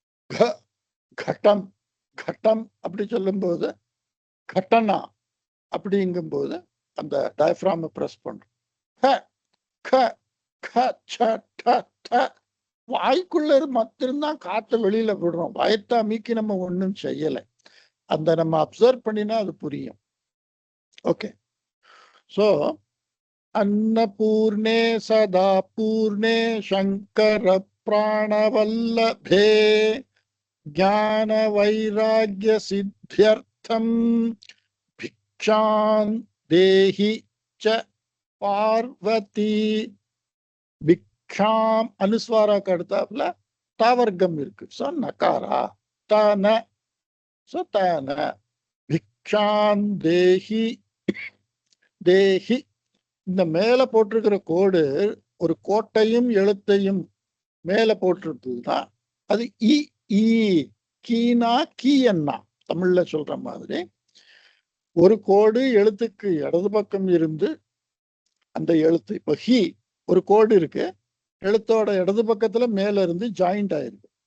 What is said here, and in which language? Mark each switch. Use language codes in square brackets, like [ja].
[ta] க கட்டம் கட்டம் அப்படி சொல்லும்போது கட்டனா அப்படிங்கும்போது அந்த டயஃப்ராம பிரஸ் பண்றோம். க க க ச ட ட வாய்க்குள்ள மட்டும்தான் காத்த வெளியில விடுறோம். வயத்தை அமுக்கி நம்ம ஒண்ணும் செய்யலை. அந்த நம்ம அப்சர்வ் பண்ணினா அது புரியும். ஓகே. [sa] சோ अन्नपूर्णे सदा पूर्णे शंकर प्राणवल्लभे ज्ञान वैराग्य सिद्ध्यर्थम भिक्षां देहि च பார்வதி. [ta] பிக்ஷாம் அனுஸ்வாரா கடுத்தாப்புல தாவர்க்கம் இருக்கு. சோ நகாரா தன. சோ தன பிக்ஷாம் தேஹி. தேஹி இந்த மேல போட்டிருக்கிற கோடு ஒரு கோட்டையும் எழுத்தையும் மேல போட்டிருக்குதுன்னா அது இ ஈ கீனா கீ என்ன தமிழ்ல சொல்ற மாதிரி ஒரு கோடு எழுத்துக்கு இடது பக்கம் இருந்து அந்த எழுத்து இப்ப ஹி ஒரு கோடு இருக்கு, எழுத்தோட இடது பக்கத்துல மேல இருந்து ஜாயிண்ட் ஆயிருக்கு.